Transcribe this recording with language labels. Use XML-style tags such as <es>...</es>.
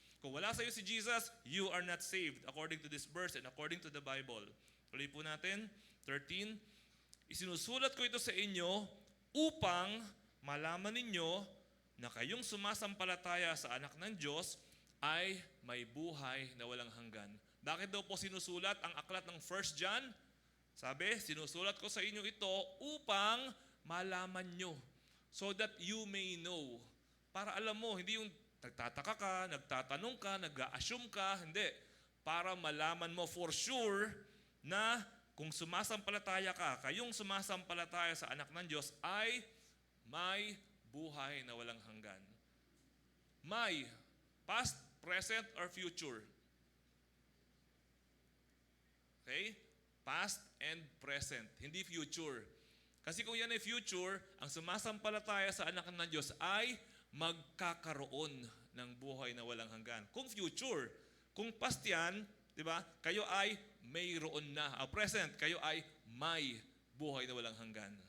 <tl>Kung wala sa iyo si Jesus,</tl> <en>you are not saved according to this verse and according to the Bible.</en> <tl>Tuloy po natin, 13. Isinusulat ko ito sa inyo upang malaman ninyo na kayong sumasampalataya sa anak ng Diyos ay may buhay na walang hanggan. Bakit daw po sinusulat ang aklat ng 1 John? Sabi, sinusulat ko sa inyo ito upang malaman nyo.</tl> <en>So that you may know.</en> <tl>Para alam mo, hindi yung nagtataka ka, nagtatanong ka, nag-a-assume ka, hindi. Para malaman mo</tl> <en>for sure</en> <tl>na kung sumasampalataya ka, kayong sumasampalataya sa anak ng Diyos ay may buhay na walang hanggan.</tl> <en>May, past, present, or future. Okay? Past and present,</en> <tl>hindi</tl> <en>future.</en> <tl>Kasi kung yan ay future, ang sumasampalataya sa anak ng Diyos ay magkakaroon ng buhay na walang hanggan. Kung future, kung past yan, di ba, kayo ay mayroon na. Present, kayo ay may buhay na walang hanggan.</tl>